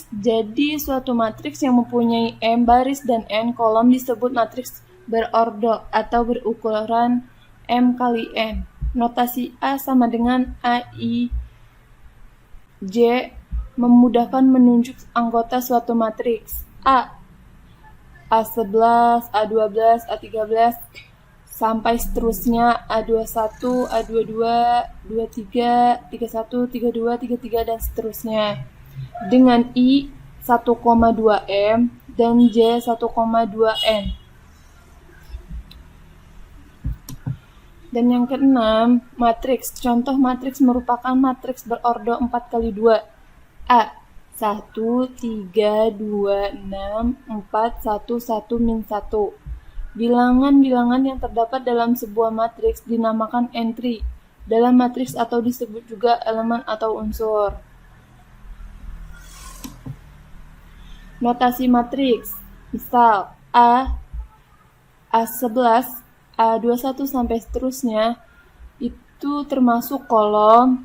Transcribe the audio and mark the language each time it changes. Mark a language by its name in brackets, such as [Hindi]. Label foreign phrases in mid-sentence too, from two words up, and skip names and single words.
[Indonesian] Jadi suatu matriks yang mempunyai M baris dan N kolom disebut matriks berordo atau berukuran M kali N. Notasi A sama dengan AI J memudahkan menunjuk anggota suatu matriks. A11, A12, A13 sampai seterusnya A21, A22, 23, 31, 32, 33 dan seterusnya. Dengan I 1,2M dan J 1,2N. Dan yang keenam, matriks. Contoh matriks merupakan matriks berordo 4x2. A 1, 3, 2, 6, 4, 1, 1, min 1. Bilangan-bilangan yang terdapat dalam sebuah matriks dinamakan entry dalam matriks atau disebut juga elemen atau unsur. Notasi matriks. Misal A11, A21 sampai seterusnya itu termasuk kolom.